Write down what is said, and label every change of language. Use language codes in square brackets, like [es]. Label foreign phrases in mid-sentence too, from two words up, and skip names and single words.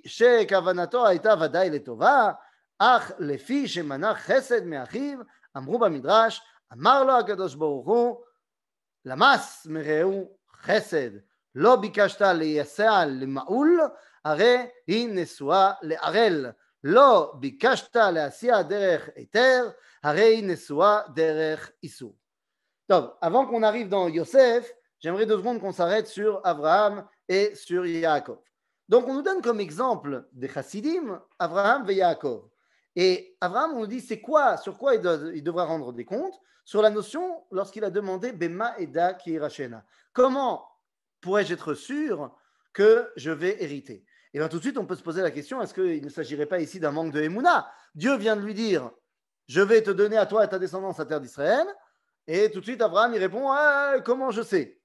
[he] שכוונתו הייתה ודאי לטובה, אך לפי שמנע חסד מאחיו, אמרו במדרש, אמר לו הקדוש ברוך הוא, למס מרעהו חסד, לא ביקשת לייסע למעול, הרי היא נשואה לערל, לא ביקשת להסיע דרך היתר, הרי היא נשואה דרך איסור. טוב, [fr] avant qu'on arrive dans Yosef, j'aimerais 2 secondes qu'on s'arrête sur Abraham et sur Yaakov. Donc, on nous donne comme exemple des chassidim, Abraham et Yaakov. Et Abraham, on nous dit, c'est quoi, sur quoi il devra rendre des comptes? Sur la notion, lorsqu'il a demandé [he] במה אדע כי אירשנה. [fr] Comment pourrais-je être sûr que je vais hériter? Et bien tout de suite, on peut se poser la question, est-ce qu'il ne s'agirait pas ici d'un manque de Emouna? Dieu vient de lui dire, je vais te donner à toi et à ta descendance la terre d'Israël. Et tout de suite, Abraham, il répond, comment je sais?